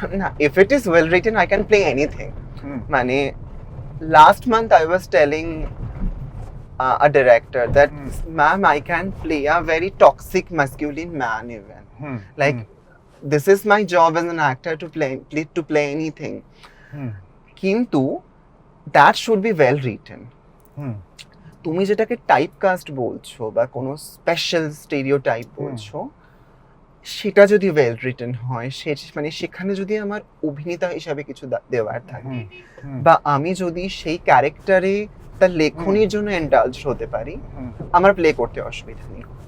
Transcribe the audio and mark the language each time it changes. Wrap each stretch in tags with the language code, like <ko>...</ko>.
<bn>না,</bn> <en>If it is well written I can play anything.</en> <bn>মানে</bn> <en>last month I was telling a director that ma'am, I can play a very toxic masculine man even, like this is my job as an actor to play anything,</en> <bn>kintu</bn> <en>that should be well written,</en> <bn>তুমি যেটাকে type caste বলছো বা কোনো special stereo type বলছো, সেটা যদি well written হয়, মানে সেখানে যদি আমার অভিনেতা হিসাবে কিছু দেওয়ার থাকে, বা আমি যদি সেই ক্যারেক্টারে তার লেখনির জন্য এন্ডালজ হতে পারি, আমার প্লে করতে অসুবিধা নেই।</bn>